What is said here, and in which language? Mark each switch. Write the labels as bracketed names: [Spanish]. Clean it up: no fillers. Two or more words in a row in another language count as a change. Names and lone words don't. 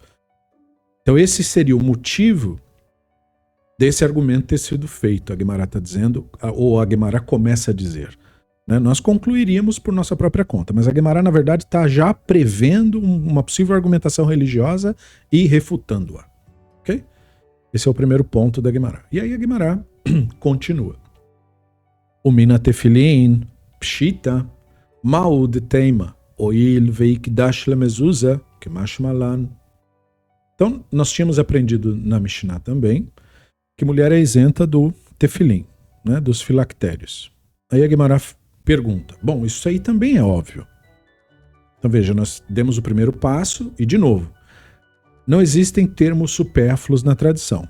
[Portuguese] Então esse seria o motivo desse argumento ter sido feito, a Guemará está dizendo, ou a Guemará começa a dizer. Né? Nós concluiríamos por nossa própria conta, mas a Guemará, na verdade, está já prevendo uma possível argumentação religiosa e refutando-a. Ok? Esse é o primeiro ponto da Guemará. E aí a Guemará continua. [Aramaic] ומן התפילין פשיטא מהו דתימא הואיל ואיתקש למזוזה קא משמע לן. [Portuguese] Então, nós tínhamos aprendido na Mishnah também que mulher é isenta do tefilim, né, dos filactérios. Aí a Guemará pergunta, bom, isso aí também é óbvio. Então veja, nós demos o primeiro passo e, de novo, não existem termos supérfluos na tradição.